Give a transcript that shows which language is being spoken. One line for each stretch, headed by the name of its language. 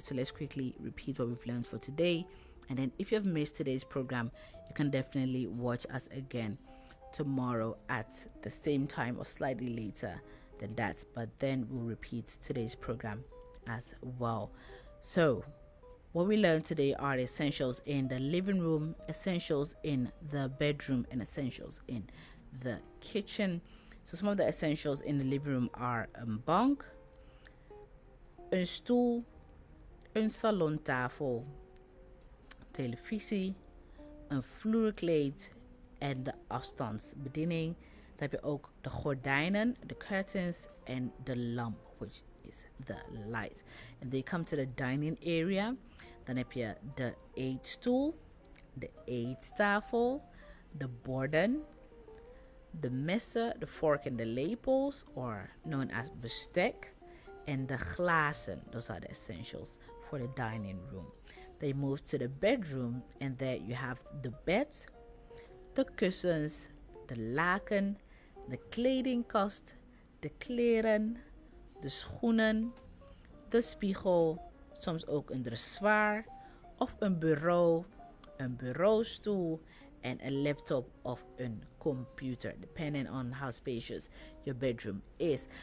English: So let's quickly repeat what we've learned for today, and then if you have missed today's program, you can definitely watch us again tomorrow at the same time or slightly later than that, but then we'll repeat today's program as well. So what we learned today are essentials in the living room, essentials in the bedroom, and essentials in the kitchen. So some of the essentials in the living room are
Dutch: een bank, een stoel, een salontafel, televisie, een vloerkleed en de afstandsbediening. Dan heb je ook de gordijnen, de curtains en de lamp,
English: which is the light. And they come to the dining area.
Dutch: Dan heb je de eetstoel, de eettafel, de borden, de messen, de
English: fork and the
Dutch: lepels,
English: or known as
Dutch: bestek,
English: and the
Dutch: glazen.
English: Those are the essentials for the dining room. They move to the bedroom, and there you have the bed,
Dutch: de kussens, de laken, de kledingkast, de kleren, de schoenen, de spiegel, soms ook een dressoir of een bureau, een bureaustoel en een laptop of een computer,
English: depending on how spacious your bedroom is.